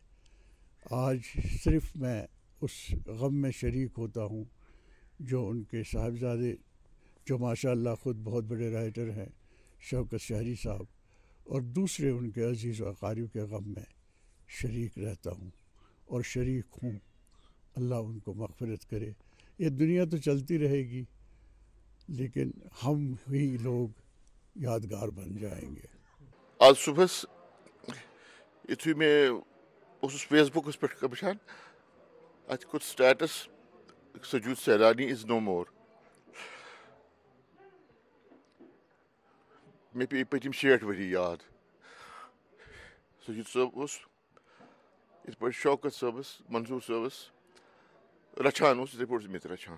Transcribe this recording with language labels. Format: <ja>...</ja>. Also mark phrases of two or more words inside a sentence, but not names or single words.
<ur>آج صرف میں اس غم میں شریک ہوتا ہوں جو ان کے صاحبزادے جو ماشاء اللہ خود بہت بڑے رائٹر ہیں، شوکت شہری صاحب، اور دوسرے ان کے عزیز و اقارب کے غم میں شریک رہتا ہوں اور شریک ہوں. اللہ ان کو مغفرت کرے. یہ دنیا تو چلتی رہے گی لیکن ہم ہی لوگ یادگار بن جائیں گے.</ur> <ks>آج صبح یتھُے میں اوسُس فیس بُکَس پٮ۪ٹھ وٕچھان اَتہِ کھوٚت سٹیٹس سجود سیلانی</ks> <en>is no more.</en> <ks>مےٚ پیٚیہِ پٔتِم 60 ؤری یاد. سجود صٲب اوس یِتھ پٲٹھۍ شوکت صٲبس منظوٗر صٲبس رچھان اوس یِتھٕے پٲٹھۍ اوس مےٚ تہِ رچھان.</ks>